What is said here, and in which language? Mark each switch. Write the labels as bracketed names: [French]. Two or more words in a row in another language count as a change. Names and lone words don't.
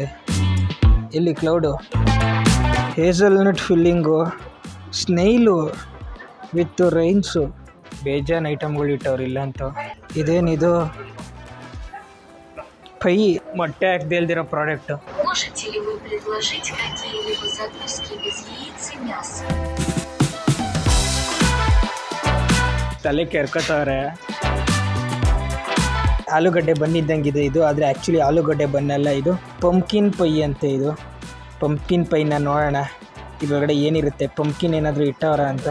[English] ಎಲ್ಲಿ cloud? hazelnut filling, snail with raisins. [Kannada] ಬೇಜಾನ್ ಐಟಮ್ಗಳು ಇಟ್ಟವ್ರು ಇಲ್ಲ ಅಂತ. ಇದೇನಿದು? ಪೈ ಮೊಟ್ಟೆ ಹಾಕ್ದೇ ಇಲ್ದಿರೋ ಪ್ರಾಡಕ್ಟು. [Russian] предложить какие-либо закуски без яиц и мяса. [Kannada] ತಲೆ ಕೆರ್ಕೋತವ್ರೆ. ಆಲೂಗಡ್ಡೆ ಬನ್ನಿದ್ದಂಗಿದೆ ಇದು, ಆದರೆ ಆ್ಯಕ್ಚುಲಿ ಆಲೂಗಡ್ಡೆ ಬನ್ನಲ್ಲ, ಇದು [English] pumpkin pie [Kannada] ಅಂತೆ. ಇದು [English] pumpkin pie [Kannada] ನೋಡೋಣ ಇದರೊಳಗಡೆ ಏನಿರುತ್ತೆ. ಪಂಪ್ಕಿನ್ ಏನಾದರೂ ಇಟ್ಟವರ ಅಂತ.